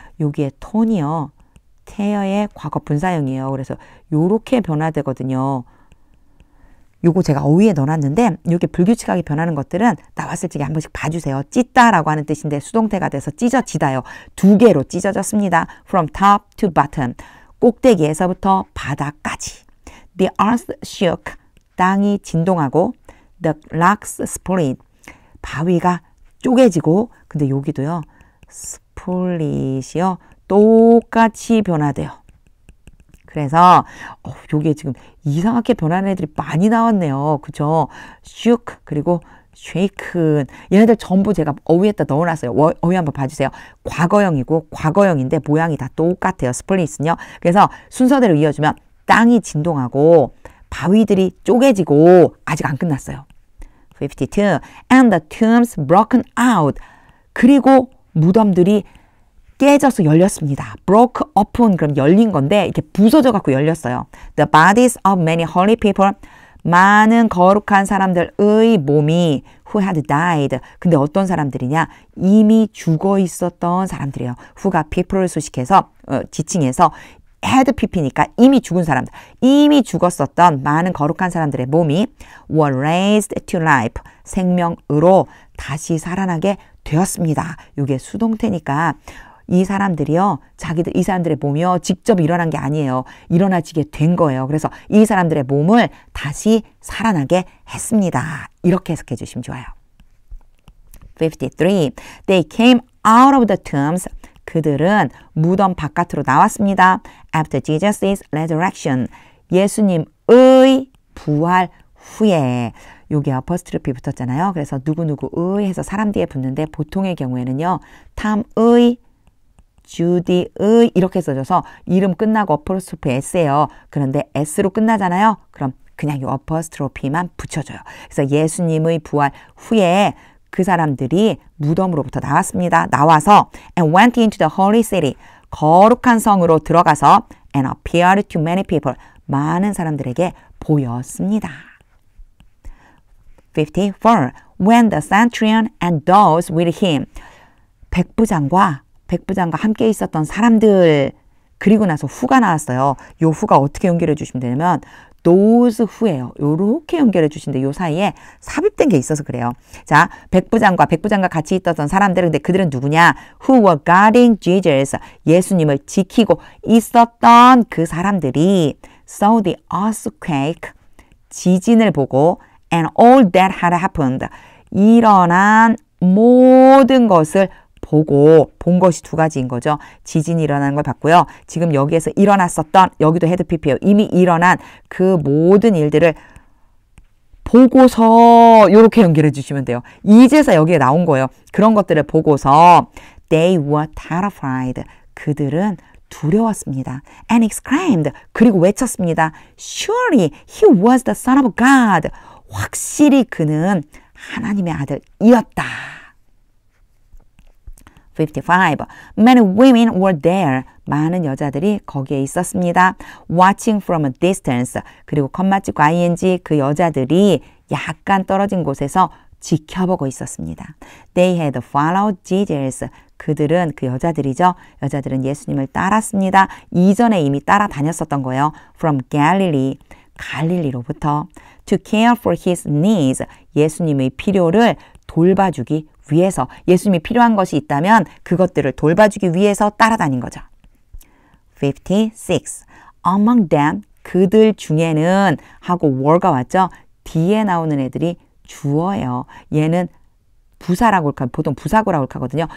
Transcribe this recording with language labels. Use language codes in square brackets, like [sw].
[ko] 여기에 톤이요. tear의 과거 분사형이에요. 그래서 요렇게 변화되거든요. 요거 제가 어휘에 넣어놨는데 이렇게 불규칙하게 변하는 것들은 나왔을 적에 한 번씩 봐주세요. 찢다라고 하는 뜻인데 수동태가 돼서 찢어지다요. 두 개로 찢어졌습니다. [en] From top to bottom. [ko] 꼭대기에서부터 바닥까지. [en] The earth shook. [ko] 땅이 진동하고 [en] The rocks split. [ko] 바위가 쪼개지고 근데 여기도요. split이요. 똑같이 변화돼요. 그래서 요게 지금 이상하게 변하는 애들이 많이 나왔네요. 그죠? shook 그리고 shaken 얘네들 전부 제가 어휘에다 넣어놨어요. 어휘 한번 봐주세요. 과거형이고 과거형인데 모양이 다 똑같아요. split은요. 그래서 순서대로 이어주면 땅이 진동하고 바위들이 쪼개지고 아직 안 끝났어요. 52. [en] And the tombs broken out. [ko] 그리고 무덤들이 깨져서 열렸습니다. [en] broke open [ko] 그럼 열린 건데 이렇게 부서져 갖고 열렸어요. [en] The bodies of many holy people. [ko] 많은 거룩한 사람들의 몸이 [en] who had died. [ko] 근데 어떤 사람들이냐? 이미 죽어 있었던 사람들이에요. who가 people을 수식해서 지칭해서 had pp니까 이미 죽은 사람들. 이미 죽었었던 많은 거룩한 사람들의 몸이 [en] were raised to life. [ko] 생명으로 다시 살아나게 되었습니다. 이게 수동태니까 이 사람들이요, 이 사람들의 몸이요, 직접 일어난 게 아니에요. 일어나지게 된 거예요. 그래서 이 사람들의 몸을 다시 살아나게 했습니다. 이렇게 해석해 주시면 좋아요. 53. [en] They came out of the tombs. [ko] 그들은 무덤 바깥으로 나왔습니다. [en] After Jesus' resurrection. [ko] 예수님의 부활 후에. 여기 어퍼스트로피 붙었잖아요. 그래서 누구누구의 해서 사람 뒤에 붙는데 보통의 경우에는요. 탐의, 주디의 이렇게 써줘서 이름 끝나고 어퍼스트로피 S예요. 그런데 S로 끝나잖아요. 그럼 그냥 이 어퍼스트로피만 붙여줘요. 그래서 예수님의 부활 후에 그 사람들이 무덤으로부터 나왔습니다. 나와서 [en] and went into the holy city. [ko] 거룩한 성으로 들어가서 [en] and appeared to many people. [ko] 많은 사람들에게 보였습니다. 54. [en] When the centurion and those with him. [ko] 백부장과 함께 있었던 사람들 그리고 나서 후가 나왔어요. 요 후가 어떻게 연결해 주시면 되냐면 those 후예요. 요렇게 연결해 주시는데 요 사이에 삽입된 게 있어서 그래요. 자, 백부장과 같이 있었던 사람들 근데 그들은 누구냐? [en] Who were guarding Jesus. [ko] 예수님을 지키고 있었던 그 사람들이 [en] saw the earthquake. [ko] 지진을 보고 [en] and all that had happened. [ko] 일어난 모든 것을 보고 본 것이 두 가지인 거죠. 지진이 일어나는 걸 봤고요. 지금 여기에서 일어났었던 여기도 헤드 PP예요. 이미 일어난 그 모든 일들을 보고서 이렇게 연결해 주시면 돼요. 이제서 여기에 나온 거예요. 그런 것들을 보고서 [en] they were terrified. [ko] 그들은 두려웠습니다. [en] And exclaimed. [ko] 그리고 외쳤습니다. [en] Surely he was the son of God. [ko] 확실히 그는 하나님의 아들이었다. [en] 55. Many women were there. [ko] 많은 여자들이 거기에 있었습니다. [en] Watching from a distance. [ko] 그리고 컴마 찍고 ing 그 여자들이 약간 떨어진 곳에서 지켜보고 있었습니다. [en] They had followed Jesus. [ko] 그들은 그 여자들이죠. 여자들은 예수님을 따랐습니다. 이전에 이미 따라다녔었던 거예요. [en] From Galilee. [ko] 갈릴리로부터 [en] to care for his needs. [ko] 예수님의 필요를 돌봐주기 위해서 예수님이 필요한 것이 있다면 그것들을 돌봐주기 위해서 따라다닌 거죠. 56. [en] Among them, [ko] 그들 중에는 하고 were가 왔죠. 뒤에 나오는 애들이 주어예요. 얘는 부사라고 보통 부사구라고 하거든요.